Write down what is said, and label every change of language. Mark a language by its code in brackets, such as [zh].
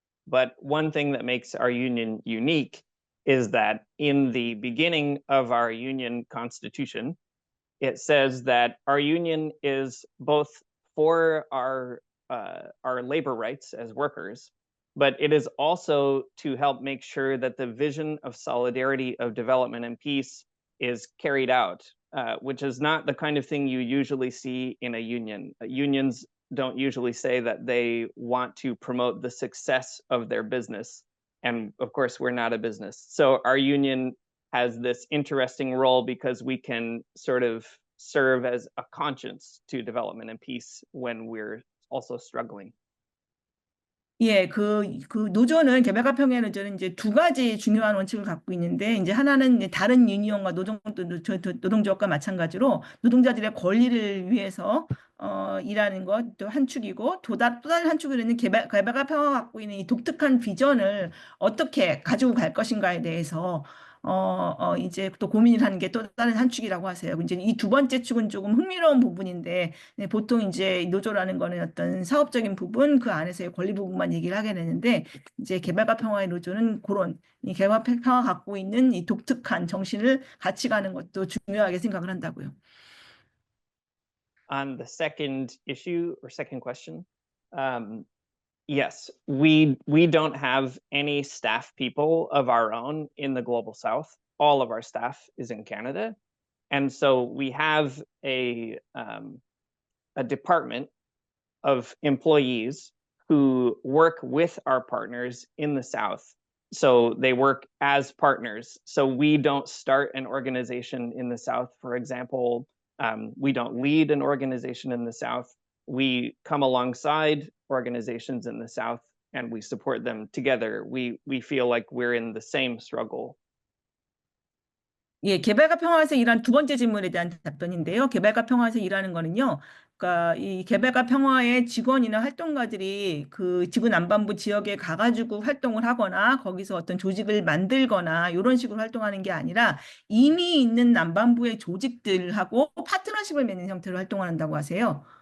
[en] But one thing that makes our union unique is that in the beginning of our union constitution, it says that our union is both for our labor rights as workers, but it is also to help make sure that the vision of solidarity, of development and peace is carried out, which is not the kind of thing you usually see in a union. Unions don't usually say that they want to promote the success of their business. And of course, we're not a business. So our union has this interesting role because we can sort of serve as a conscience to development and peace when we're also struggling. [ko] 예, 그 노조는 개발과 평화의 노조는 이제 두 가지 중요한 원칙을 갖고 있는데, 이제 하나는 이제 다른 유니온과 노동조합과 마찬가지로 노동자들의 권리를 위해서 일하는 것 또 한 축이고, 또 다른 한 축으로는 개발과 평화가 갖고 있는 이 독특한 비전을 어떻게 가지고 갈 것인가에 대해서 이제 또 고민을 하는 게 또 다른 한 축이라고 하세요. 이제 이 두 번째 축은 조금 흥미로운 부분인데, 보통 이제 노조라는 거는 어떤 사업적인 부분, 그 안에서의 권리 부분만 얘기를 하게 되는데, 이제 개발과 평화의 노조는 그런 이 개발과 평화가 갖고 있는 이 독특한 정신을 같이 가는 것도 중요하게 생각을 한다고요. [en] On the second issue or second question, Yes, we don't have any staff people of our own in the Global South. All of our staff is in Canada. And so we have a department of employees who work with our partners in the South. So they work as partners. So we don't start an organization in the South, for example. We don't lead an organization in the South. We come alongside organizations in the South and we support them together. We feel like we're in the same struggle. [ko] 예, 개발과 평화에서 일하는 두 번째 질문에 대한 답변인데요. 개발과 평화에서 일하는 거는요. 그러니까 이 개발과 평화의 직원이나 활동가들이 그 지구 남반부 지역에 가가지고 활동을 하거나 거기서 어떤 조직을 만들거나 이런 식으로 활동하는 게 아니라 이미 있는 남반부의 조직들하고 파트너십을 맺는 형태로 활동한다고 하세요.